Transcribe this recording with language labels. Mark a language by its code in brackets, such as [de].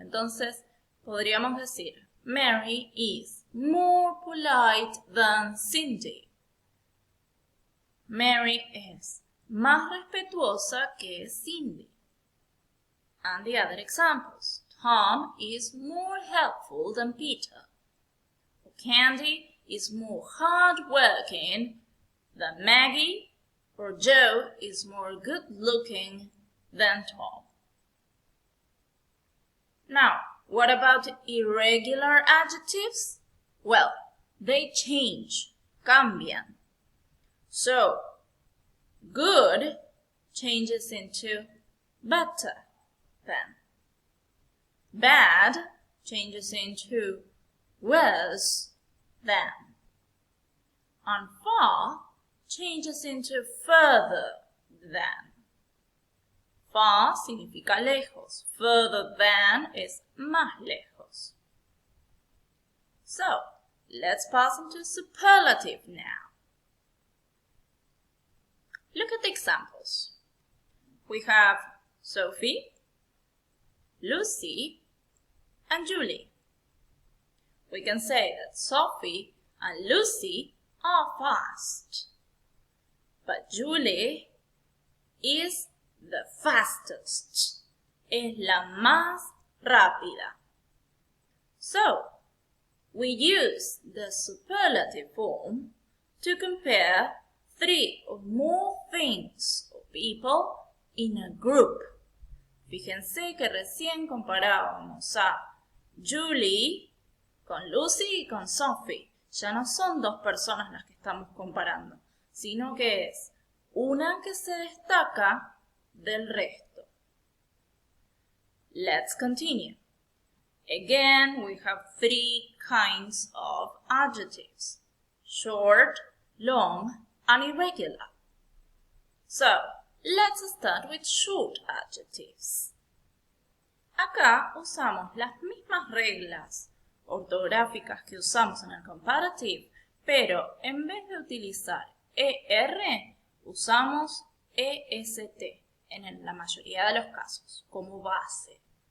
[es] Entonces podríamos decir [en] Mary is more polite than Cindy. [es] Mary es más respetuosa que Cindy. [en] And the other examples. Tom is more helpful than Peter. Candy is more hardworking than Maggie, or Joe is more good-looking than Tom. Now, what about irregular adjectives? Well, they change, cambian. So, good changes into better than. Bad changes into worse than. And far changes into further than. [es] Far significa lejos. [en] Further than is [es] más lejos. [en] So, let's pass into superlative now. Look at the examples. We have Sophie, Lucy, and Julie. We can say that Sophie and Lucy are fast, but Julie is the fastest. [es] Es la más rápida. [en] So, we use the superlative form to compare 3 or more things or people in a group. [es] Fíjense que recién comparábamos a Julie con Lucy y con Sophie. Ya no son 2 personas las que estamos comparando, sino que es una que se destaca del resto. [en] Let's continue. Again, we have 3 kinds of adjectives: short, long, and irregular. So, let's start with short adjectives. [es] Acá usamos las mismas reglas ortográficas que usamos en el comparative, pero en vez de utilizar ER, usamos EST en la mayoría de los casos, como base.